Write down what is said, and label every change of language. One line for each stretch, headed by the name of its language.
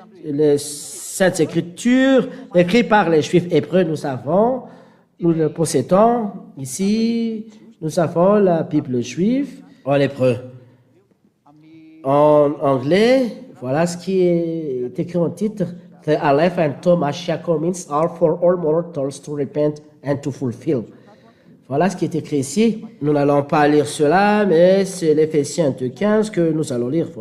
French: Les Saintes Écritures, écrites par les Juifs hébreux, nous le possédons ici. Nous avons la Bible juive en hébreu. En anglais, voilà ce qui est écrit en titre.
English: The Aleph and Tau Mashiach means all for all mortals to repent and to fulfill.
French: Voilà ce qui est écrit ici. Nous n'allons pas lire cela, mais c'est l'Éphésiens 2.15 que nous allons lire.